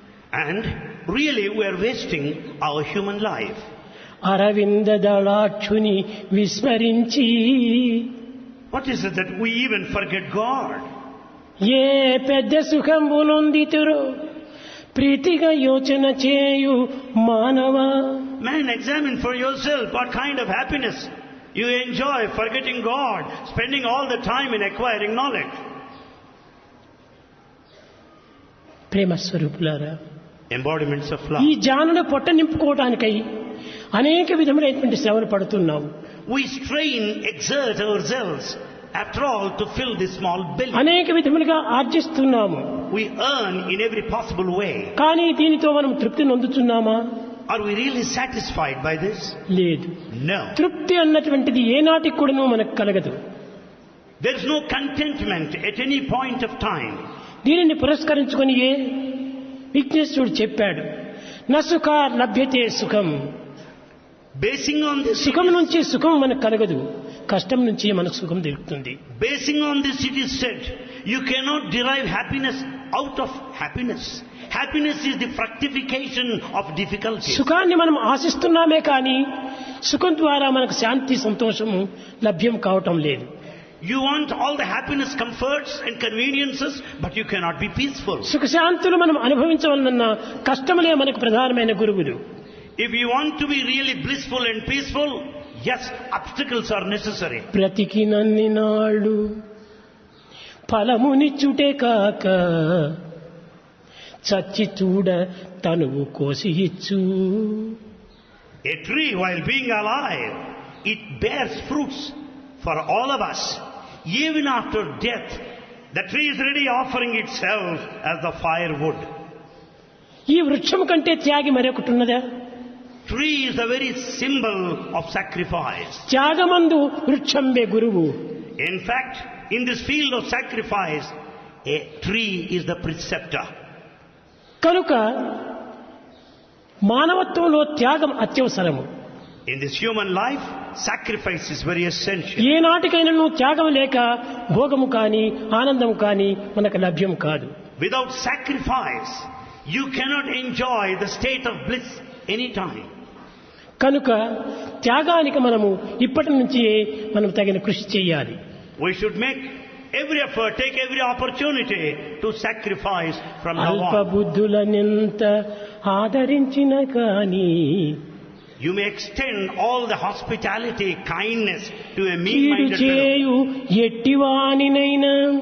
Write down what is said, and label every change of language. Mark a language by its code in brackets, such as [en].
[en] And really we are wasting our human life. [te] Aravinda దళాక్షుని విస్మరించి [en] What is it that we even forget God? [te] ఏ పెద్ద సుఖంబు నొందితురో ప్రీతిగా యోచన చేయు మానవా. [en] Man, examine for yourself what kind of happiness you enjoy forgetting God, spending all the time in acquiring knowledge. [te] ప్రేమ స్వరూపులారా, [en] Embodiments of [te] ఈ [en] love. [te] జానును పొట్ట నింపుకోవడానికై అనేక విధములైనటువంటి శ్రమలు పడుతున్నాము. [en] We strain, exert ourselves, after all, to fill this small belly. [te] అనేక విధములుగా ఆర్జిస్తున్నాము. [en] We earn in every possible way. [te] కానీ దీనితో మనం తృప్తి నొందుతున్నామా? [en] Are we really satisfied by this? [te] లేదు. [en] No. [te] తృప్తి అన్నటువంటిది ఏనాటికి కూడాను మనకు కలగదు. [en] There is no contentment at any point of time. [te] దీనిని పురస్కరించుకొని విఘ్నేశ్వరుడు చెప్పాడు, నసుఖ లభ్యతే సుఖం. [en] Basing on this, [te] సుఖం నుంచి సుఖం మనకు కలగదు, కష్టం నుంచి మనకు సుఖం దొరుకుతుంది. [en] basing on this it is said, you cannot derive happiness out of happiness. Happiness is the fructification of difficulty. [te] సుఖాన్ని మనం ఆశిస్తున్నామే కానీ సుఖం ద్వారా మనకు శాంతి సంతోషము లభ్యం కావటం లేదు. [en] You want all the happiness, comforts and conveniences, but you cannot be peaceful. [te] సుఖశాంతులు మనం అనుభవించవలనన్న కష్టములే మనకు ప్రధానమైన గురువులు. [en] If you want to be really blissful and peaceful, yes, obstacles are necessary. [te] బ్రతికినన్ని నాళ్ళు ఫలమునిచ్చుటే కాక చచ్చి చూడ తనువు కోసి ఇచ్చు. [en] A tree, while being alive, it bears fruits for all of us. Even after death, the tree is ready offering itself as the firewood. [te] ఈ వృక్షం కంటే త్యాగి మరొకటి ఉన్నదా? [en] Tree is the very symbol of sacrifice. [te] త్యాగమందు వృక్షంబే గురువు. [en] In fact, in this field of sacrifice, a tree is the preceptor. [te] కనుక మానవత్వంలో త్యాగం అత్యవసరము. [en] In this human life, sacrifice is very essential. [te] ఏనాటికైనా త్యాగం లేక భోగము కానీ ఆనందము కానీ మనకు లభ్యం కాదు. [en] Without sacrifice, you cannot enjoy the state of bliss anytime. [te] కనుక త్యాగానికి మనము ఇప్పటి నుంచి మనం తగిన కృషి చేయాలి. [en] We should make every effort, take every opportunity to sacrifice from now [te] అల్ప [en] on. [te] బుద్ధులనెంత ఆదరించిన కానీ [en] You may extend all the hospitality, kindness to a [te] కీడు [en] mean-minded fellow. [te] చేయు ఎట్టివానినైనా